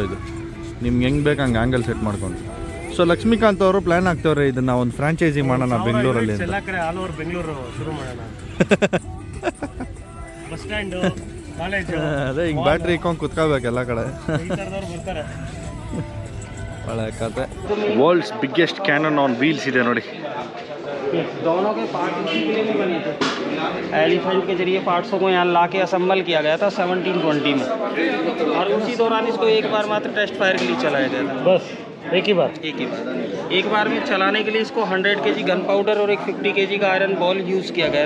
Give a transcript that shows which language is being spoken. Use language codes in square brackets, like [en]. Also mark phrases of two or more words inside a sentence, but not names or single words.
[kn] ಇದು ನಿಮ್ಗೆ ಹೆಂಗೆ ಬೇಕು ಹಂಗೆ [en] angle set [kn] ಮಾಡ್ಕೊಂಡು. ಸೊ ಲಕ್ಷ್ಮೀಕಾಂತ್ ಅವರು ಪ್ಲ್ಯಾನ್ ಆಗ್ತವ್ರೆ ಇದನ್ನು ಒಂದು ಫ್ರಾಂಚೈಸಿ ಮಾಡೋಣ ಬೆಂಗಳೂರಲ್ಲಿ. ಎಲ್ಲ ಕಡೆ [en] all over [kn] ಬೆಂಗಳೂರು ಶುರು ಮಾಡೋಣ. [en] bus stand, [kn] ಕಾಲೇಜು, ಅದೇ ಹಿಂಗೆ ಬ್ಯಾಟ್ರಿ ಇಕ್ಕೊಂಡು ಕುತ್ಕೋಬೇಕು ಎಲ್ಲ ಕಡೆ. ಬರ್ತಾರೆ. ಒಳ್ಳೆ ಕತೆ. [en] world's biggest cannon on wheels [kn] ಇದೆ ನೋಡಿ. [hi] दोनों के पार्ट इसी के लिए नहीं बने थे. एलिफेंट के जरिए पार्ट्सों को यहाँ ला के असम्बल किया गया था 1720 में, और उसी दौरान इसको एक बार मात्र [en] test fire [hi] के लिए चलाया गया था. बस एक ही बार एक बार में चलाने के लिए इसको 100 kg [en] gun powder [hi] और एक 50 kg का [en] iron ball use [hi] किया गया था.